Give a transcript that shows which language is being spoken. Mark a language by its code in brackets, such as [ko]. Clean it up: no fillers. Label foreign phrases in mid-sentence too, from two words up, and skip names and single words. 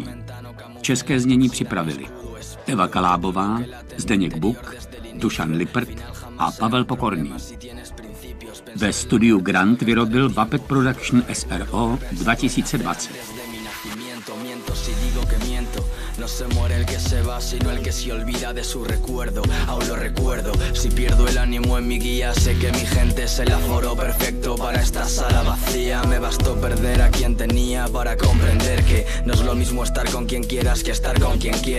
[cs] České znění připravili Eva Kalábová, Zdeněk Buk, Dušan Lippert a Pavel Pokorný. Ve studiu Grant vyrobil Vapet Production SRO 2020. [es] se muere el que se va, sino el que se olvida de su recuerdo. Aún lo recuerdo, si pierdo el ánimo en mi guía, sé que mi gente es el aforo perfecto para esta sala vacía. Me bastó perder a quien tenía para comprender que no es lo mismo estar con quien quieras que estar con quien quieres.